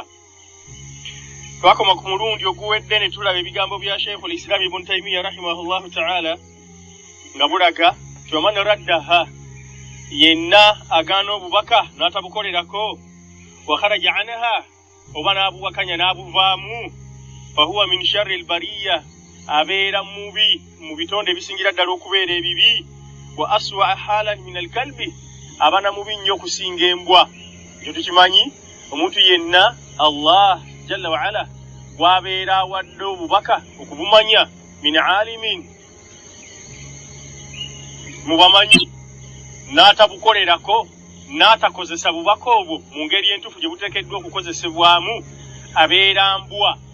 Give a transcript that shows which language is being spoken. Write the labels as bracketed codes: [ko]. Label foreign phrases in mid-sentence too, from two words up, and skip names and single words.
[lg] Twakoma ku mulundi oguwedde ne tulaba ebigambo bya Sheikhul Islam Ibn Taymiyyah [ar] رحمه الله تعالى [lg] nga bulaga ti [ar] ومن ردها, [lg] yenna agaana obubaka n'atabukolerako, [ar] وخرج عنها, [lg] oba n'abuwakanya n'abuvaamu, [ar] فهو من شر البرية, [lg] abeera mubi mu bitonde ebisingira ddala okubeera ebibi, [ar] وأسوأ حالا من الكلب, [lg] abana mubi nnyo okusinga embwa. Ekyo tukimanyi, omuntu yenna [ar] الله جل وعلا [lg] bw'abeera awadde obubaka okubumanya [ar] من عالم, [lg] mubamanyi, n'atabukolerako n'atakozesa bubaka obwo mu ngeri entuufu gye buteekeddwa okukozesebwamu, abeera mbwa.